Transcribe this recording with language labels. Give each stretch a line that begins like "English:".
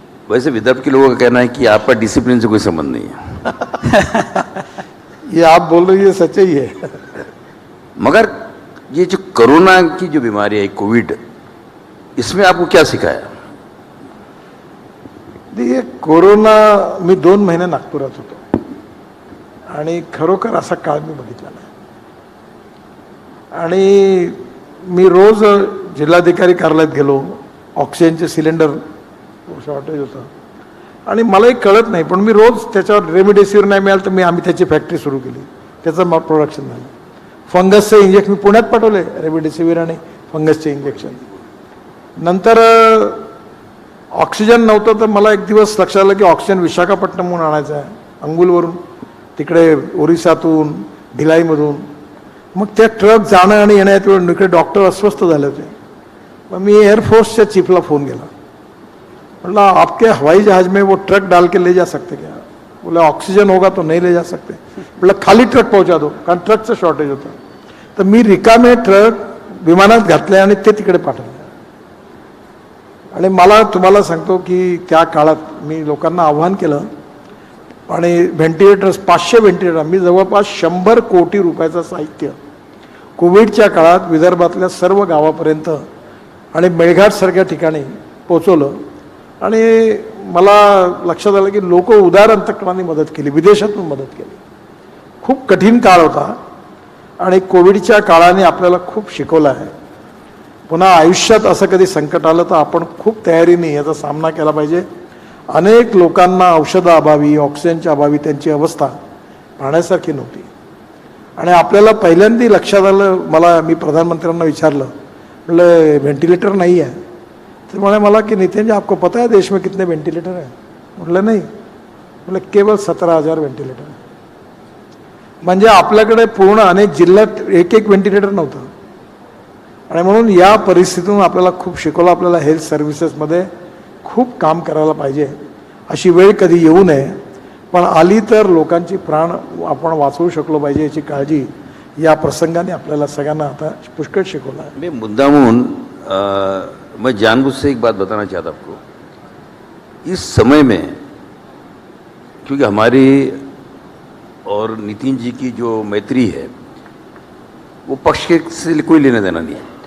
Hindi: वैसे विदर्भ के लोगों का कहना है कि आपका डिसिप्लिन से कोई संबंध नहीं है. ये आप बोल रही है, सच्चाई है. मगर ये जो कोरोना की जो बीमारी है, कोविड, इसमें आपको क्या सिखाया?
Marathi: ये कोरोना, मी 2 महिने नागपुरात होतो आणि खरोखर असा काळ मी बघितला नाही. आणि मी रोज जिल्हाधिकारी कार्यालयात गेलो, ऑक्सिजनचे सिलेंडर शॉर्टेज होतं आणि मलाही कळत नाही, पण मी रोज त्याच्यावर रेमडेसिवीर नाही मिळालं तर आम्ही त्याची फॅक्टरी सुरू केली, त्याचं प्रोडक्शन झालं. फंगसचे इंजेक्शन मी पुण्यात पाठवले, रेमडेसिवीर आणि फंगसचे इंजेक्शन. नंतर ऑक्सिजन नव्हतं तर मला एक दिवस लक्षात आलं की ऑक्सिजन विशाखापट्टणमहून आणायचं आहे, अंगुलवरून, तिकडे ओरिसातून, भिलाईमधून. मग त्या ट्रक जाणं आणि येण्यात वेळ इकडे डॉक्टर अस्वस्थ झाले होते. मग मी एअरफोर्सच्या चीफला फोन केला, म्हटलं
Hindi: आपके हवाई जहाज में वो ट्रक डाल के ले जा सकते क्या? बोले ऑक्सीजन होगा तो नहीं ले जा सकते.
Marathi: म्हटलं
Hindi: खाली ट्रक पहुंचा दो,
Marathi: कारण ट्रकचं शॉर्टेज होतं. तर मी रिकामे ट्रक विमानात घातले आणि ते तिकडे पाठवले. आणि मला तुम्हाला सांगतो की त्या काळात मी लोकांना आव्हान केलं आणि व्हेंटिलेटर्स 500 व्हेंटिलेटर, मी जवळपास 100 कोटी रुपयाचं साहित्य कोविडच्या काळात विदर्भातल्या सर्व गावापर्यंत आणि मेळघाटसारख्या ठिकाणी पोचवलं. आणि मला लक्षात आलं की लोक उदार अंतकरणाने मदत केली, विदेशातून मदत केली. खूप कठीण काळ होता आणि कोविडच्या काळाने आपल्याला खूप शिकवलं आहे. पुन्हा आयुष्यात असं कधी संकट आलं तर आपण खूप तयारीने याचा सामना केला पाहिजे. अनेक लोकांना औषधाअभावी, ऑक्सिजनच्या अभावी त्यांची अवस्था पाहण्यासारखी नव्हती. आणि आपल्याला पहिल्यांदा लक्षात आलं, मी प्रधानमंत्र्यांना विचारलं, म्हटलं व्हेंटिलेटर नाही आहे. तर म्हणे मला की
Hindi: नितिन जी आपको पता है देश में कितने वेंटिलेटर है?
Marathi: म्हटलं नाही. म्हटलं केवळ 17,000 वेंटिलेटर. म्हणजे आपल्याकडे पूर्ण अनेक जिल्ह्यात एक वेंटिलेटर नव्हतं. आणि म्हणून या परिस्थितीतून आपल्याला खूप शिकवलं. आपल्याला हेल्थ सर्व्हिसेसमध्ये खूप काम करायला पाहिजे. अशी वेळ कधी येऊ नये, पण आली तर लोकांची प्राण आपण वाचवू शकलो पाहिजे याची काळजी या प्रसंगाने आपल्याला सगळ्यांना आता पुष्कळ शिकवलं आहे.
Hindi: मैं मुद्दामून मैं जानबूझ से एक बात बताना चाहता आपको. इस समय में क्योंकि हमारी और नितिन जी की जो मैत्री है वो पक्ष के से कोई लेना देना नहीं है.